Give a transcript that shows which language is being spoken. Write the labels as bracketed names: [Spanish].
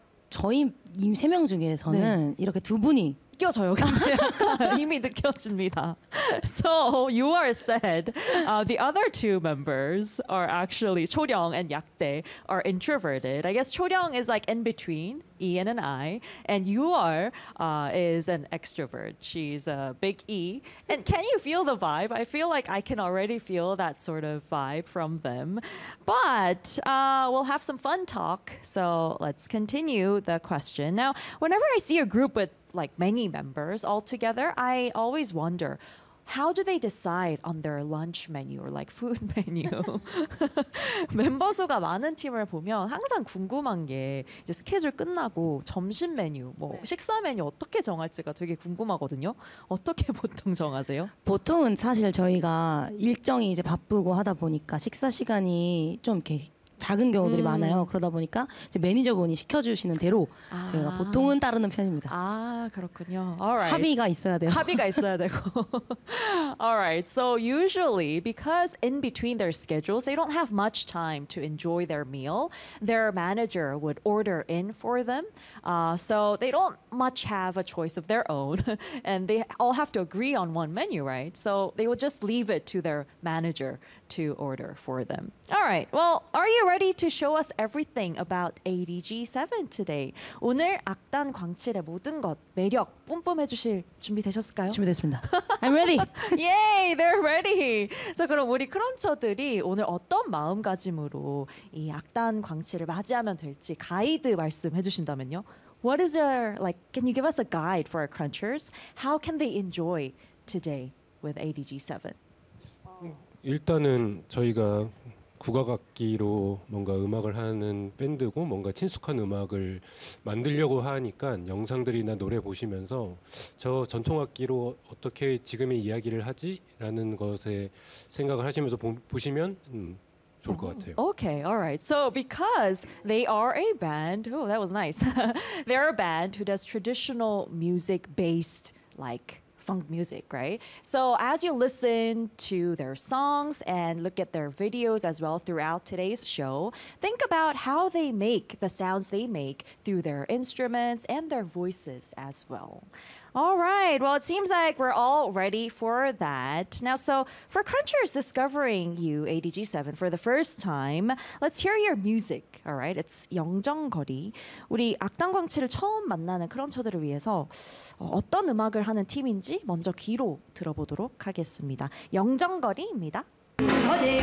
[Korean] 저희 이 세 명 중에서는 네. 이렇게 두 분이 느껴져요. 이미 느껴집니다. [English] So you are said the other two members are actually 초령 and 약대 are introverted. I guess 초령 is like in between E and an I, and you are is an extrovert. She's a big E. And can you feel the vibe? I feel like I can already feel that sort of vibe from them. But we'll have some fun talk. So let's continue the question. Now, whenever I see a group with like many members all together, I always wonder, how do they decide on their lunch menu or like food menu? [Korean] 멤버 수가 많은 팀을 보면 항상 궁금한 게 이제 스케줄 끝나고 점심 메뉴, 뭐 네. 식사 메뉴 어떻게 정할지가 되게 궁금하거든요. 어떻게 보통 정하세요? 보통은 사실 저희가 일정이 이제 바쁘고 하다 보니까 식사 시간이 좀 이렇게 작은 경우들이 많아요. 그러다 보니까 이제 매니저분이 시켜주시는 대로 저희가 보통은 따르는 편입니다. 아 그렇군요. [English] Alright. [Korean] 합의가 있어야 돼요. 합의가 있어야 되고. [English] Alright. So usually because in between their schedules, they don't have much time to enjoy their meal. Their manager would order in for them. So they don't much have a choice of their own, and they all have to agree on one menu, right? So they will just leave it to their manager to order for them. Alright. Well, are you ready to show us everything about ADG7 today? [Korean] 오늘 악단 광칠의 모든 것, 매력 뿜뿜 해주실 준비 되셨을까요? 준비됐습니다. [English] I'm ready. Yay, they're ready. [Korean] 자, 그럼 우리 크런처들이 오늘 어떤 마음가짐으로 이 악단 광칠을 맞이하면 될지 가이드 말씀해 주신다면요. [English] What is your, like, can you give us a guide for our crunchers? How can they enjoy today with ADG7? [Korean] 일단은 저희가 국악악기로 뭔가 음악을 하는 밴드고 뭔가 친숙한 음악을 만들려고 하니까 영상들이나 노래 보시면서 저 전통악기로 어떻게 지금의 이야기를 하지? 라는 것에 생각을 하시면서 보시면 [English] Okay, all right. So because they are a band, oh, that was nice. They're a band who does traditional music based like funk music, right? So as you listen to their songs and look at their videos as well throughout today's show, think about how they make the sounds they make through their instruments and their voices as well. All right. Well, it seems like we're all ready for that. Now, so for crunchers discovering you, ADG7, for the first time, let's hear your music. All right. It's 영정거리. [Korean] 우리 악단 광칠을 처음 만나는 크런처들을 위해서 어떤 음악을 하는 팀인지 먼저 귀로 들어보도록 하겠습니다. 영정거리입니다.